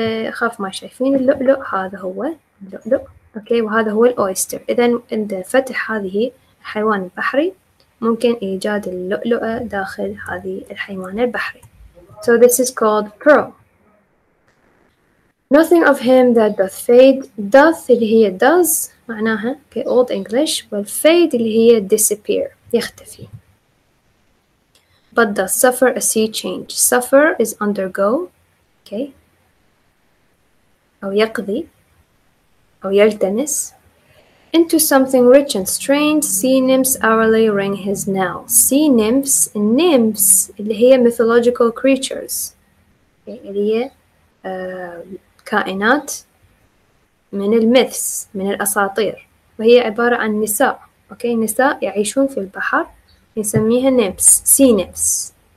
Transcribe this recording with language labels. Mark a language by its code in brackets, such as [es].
[ar] خاف ما شايفين اللؤلؤ هذا هو اللؤلؤ أوكي وهذا هو الأويستر. إذن عند فتح هذه الحيوان البحري ممكن إيجاد اللؤلؤة داخل هذه الحيوان البحري. [en] So this is called pearl. Nothing of him that doth fade. Doth [ar] اللي هي [en] does [ar] معناها [en] okay old English [ar] والfade اللي هي [en] disappear [ar] يختفي. [en] But doth suffer a sea change. Suffer is undergo okay [ar] أو يقضي أو يلتمس [en] into something rich and strange. Sea nymphs hourly ring his knell. [ar] Sea nymphs nymphs اللي هي [en] mythological creatures [ar] اللي هي كائنات من الميثs من الأساطير وهي عبارة عن نساء أوكي نساء يعيشون في البحر نسميها nymphs [en] sea nymphs.